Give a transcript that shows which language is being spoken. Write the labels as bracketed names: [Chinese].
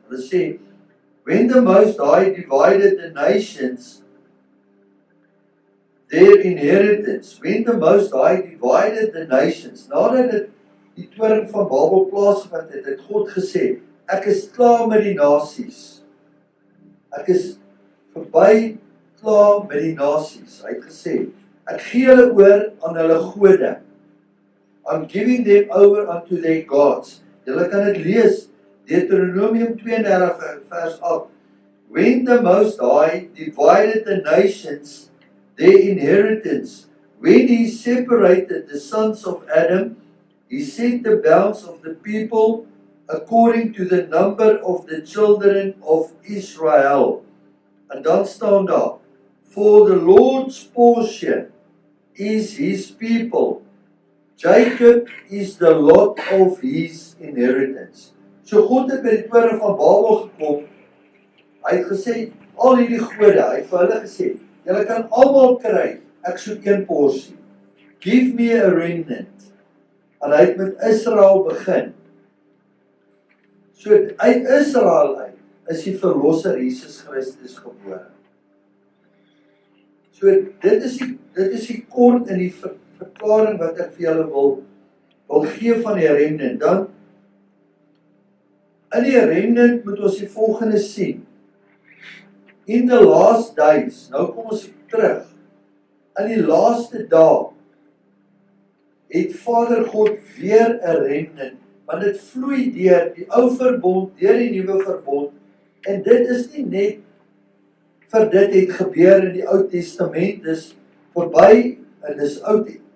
[Afrikaans] Hulle sê, [English] when the Most High divided the nations, [Afrikaans] their inheritance, when the Most High divided the nations, nadat dit die toring van Babel plaasgevind het, het God gesê, ek is klaar met die nasies. Ek is verby klaar met die nasies. Hy het gesê, ek gee hulle oor aan hulle gode. [English] I'm giving them over unto their gods. [Afrikaans] Julle kan dit lees, Deuteronomium 32 vers 8. [English] When the Most High divided the nations, their inheritance, when he separated the sons of Adam, he set the bounds of the people according to the number of the children of Israel. [Afrikaans] En dan staan daar, [English] for the Lord's portion is his people. Jacob is the lot of his inheritance. [Afrikaans] So God het by die toring van Babel gekom. Hy het gesê, al hierdie gode, hy het vir hulle gesê, julle kan almal kry, ek soek een porsie. [English] Give me a remnant. [Afrikaans] En hy het met Israel begin. So uit Israel uit is die verlosser Jesus Christus gebore. So dit is die kort in die verklaring wat ek vir julle wil gee van die remnant. Dan in die remnant moet ons die volgende sien. [English] In the last days, [Afrikaans] nou kom ons terug. In die laaste dae het Vader God weer 'n remnant, want dit vloei deur die ou verbond, deur die nuwe verbond, en dit is nie net vir dit het gebeur in die Ou Testament, dis verby en dis oud.